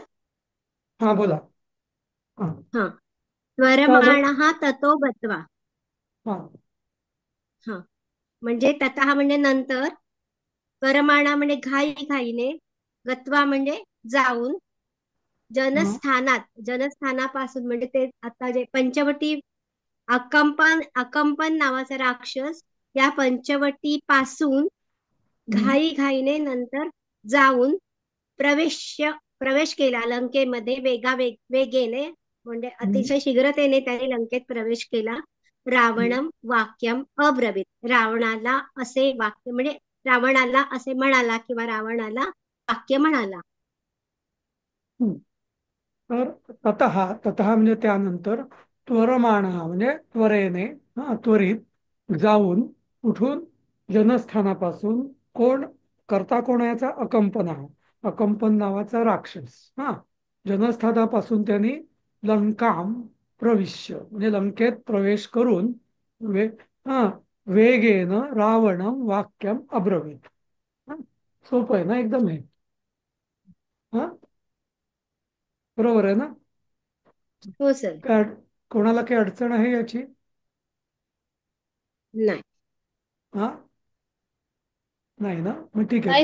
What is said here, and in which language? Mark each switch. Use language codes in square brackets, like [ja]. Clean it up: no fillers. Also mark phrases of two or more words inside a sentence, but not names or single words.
[mr] हा, बोला. हा. हा, काय झालं? [sa] त्वरमाणः ततो गत्वा. [mr] हा. हा, म्हणजे ततः म्हणजे नंतर, परमाणा म्हणजे घाई घाईने, गत्वा म्हणजे जाऊन, हा. जनस्थानापासून म्हणजे ते आता जे पंचवटी, अकंपन नावाचा राक्षस या पंचवटी पासून हम्म. घाई घाईने नंतर जाऊन प्रवेश प्रवेश केला लंकेमध्ये वेगेने, म्हणजे हम्म. अतिशय शीघ्रतेने त्याने लंकेत प्रवेश केला. [sa] रावणम वाक्यम अब्रवीत, [mr] रावणाला असे वाक्य म्हणजे रावणाला असे म्हणाला किंवा रावणाला वाक्य म्हणाला. हम्म. तर ततः म्हणजे त्यानंतर, त्वरमाण म्हणजे त्वरेने, त्वरित जाऊन, उठून, जनस्थानापासून, कोण करता कोण याचा अकंपन आहे, अकंपन नावाचा राक्षस, जनस्थानापासून त्यांनी [sa] लंकाम प्रविश्य [mr] म्हणजे लंकेत प्रवेश करून वे हा वेगेन [sa] रावणम वाक्यम अब्रवीत. [mr] हा, सोपं आहे ना एकदम हे. हा, बरोबर आहे ना? हो सर. कोणाला काही अडचण आहे याची? नाही. हा, नाही ना, मग ठीक आहे,